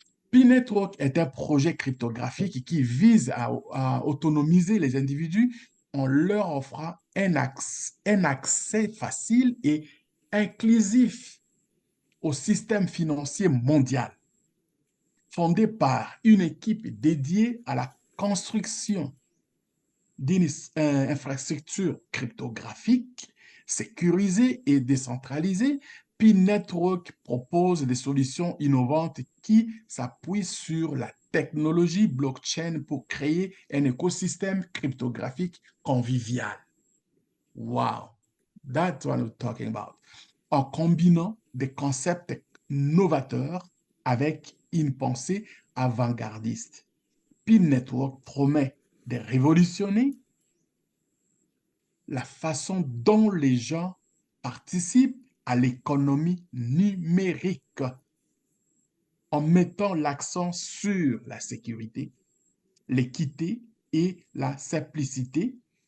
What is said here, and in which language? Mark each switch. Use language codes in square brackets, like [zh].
[fr] P-Network est un projet cryptographique qui vise à autonomiser les individus en leur offrant un accès facile et inclusif au système financier mondial, fondé par une équipe dédiée à la construction d'une infrastructure cryptographique sécurisée et décentralisée. P-Network propose des solutions innovantes qui s'appuient sur la technologie blockchain pour créer un écosystème cryptographique convivial. [en] Wow, that's what I'm talking about. [fr] En combinant des concepts novateurs avec une pensée avant-gardiste. P-Network promet de révolutionner la façon dont les gens participent à l'économie numérique en mettant l'accent sur la sécurité, l'équité et la simplicité.